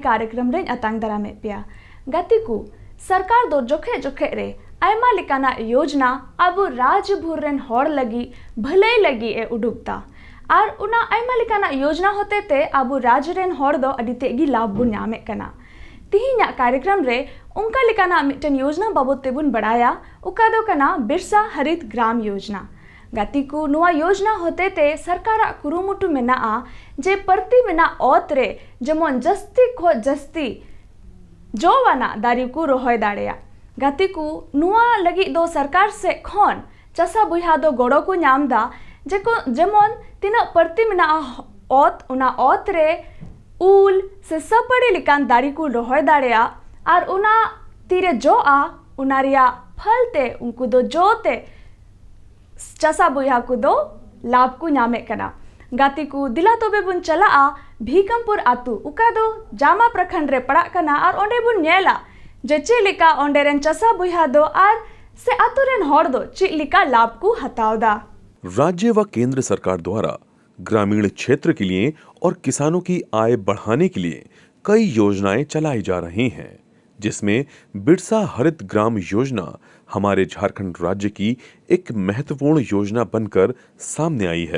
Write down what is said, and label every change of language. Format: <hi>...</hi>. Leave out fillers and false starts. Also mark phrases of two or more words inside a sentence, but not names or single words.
<sat>कार्यक्रम रे अतांग दरा में पिया गतिकू सरकार दो जोखे जोखे रे आयमा लिकाना योजना अब राजभर रेन होड़ लगी भले लगी ए उडुकता और उना आयमा लिकाना योजना होते ते अब राज रेन होड़ दो अडी तेगी लाभ बुन न्यामे कना तिहिना कार्यक्रम रे उनका लिकाना मिटन योजना बाबत तेबुन बड़ाया उका दो कना बिरसा हरित ग्राम योजना गतिकू नुआ योजना होते ते सरकार कुरुमुटु मेना जे परती मेना ओत रे जमन जस्ती खो जस्ती जोवाना दारी को रोहय दाड़ेया गतिकू नुआ लगी दो सरकार से खोन चसा बुहा दो गोड़ो को नामदा जेको जमन तिना परती मेना ओत उना ओत रे उल से सपड़ी लिकान दारी को रोहय दाड़ेया और उना तीरे जो उना रिया फलते उनको दो जोते चसा बुहा को दो लाभ को नामे कना गाती को दिला तोबे बुन चला भीकमपुर आतु उका दो जामा प्रखंड रे पड़ा कना और ओंडे बुन नेला जे चिलिका ओंडे रेन चसा बुहा दो और से आतु रेन होड़ दो चिलिका लाभ को हतावदा।</sat> <hi>राज्य व केंद्र सरकार द्वारा ग्रामीण क्षेत्र के लिए और किसानों की आय बढ़ाने के लिए कई योजनाएं चलाई जा रही हैं, जिसमें बिरसा हरित ग्राम योजना हमारे झारखंड राज्य की एक महत्वपूर्ण योजना बनकर सामने आई है।</hi>